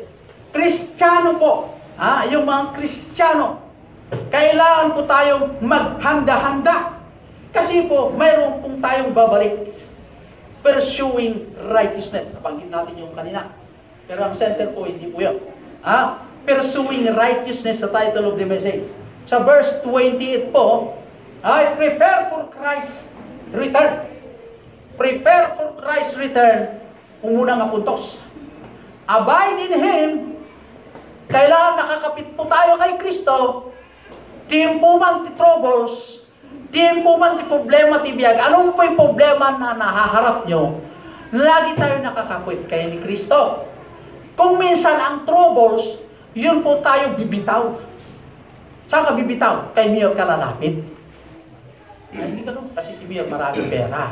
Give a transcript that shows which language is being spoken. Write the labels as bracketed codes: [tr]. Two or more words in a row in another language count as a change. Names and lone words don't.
[tl] Kristiyano po. Yung mga Kristiyano. Kailangan po tayong maghanda-handa. Kasi po, mayroon pong tayong babalik. [en] Pursuing righteousness. [tl] Napanggit natin yung kanina. Pero ang center po, hindi po yun. [en] Pursuing righteousness sa title of the message. [tl] Sa verse 28 po, [en] prepare for Christ's return. Prepare for Christ's return. [tl] Unang apuntos. [en] Abide in Him. [tl] Kailangan nakakapit po tayo kay Kristo. [ilo] Tiempo man ti troubles. Tiempo man ti problema ti biyag. [tl] Anong po yung problema na nahaharap nyo? Lagi tayo nakakapit kay ni Kristo. Kung minsan ang troubles, yun po tayo bibitaw. Saan ka bibitaw? Kay Mayor ka lalapit. Hindi ka nun. Kasi si Mayor maraming pera.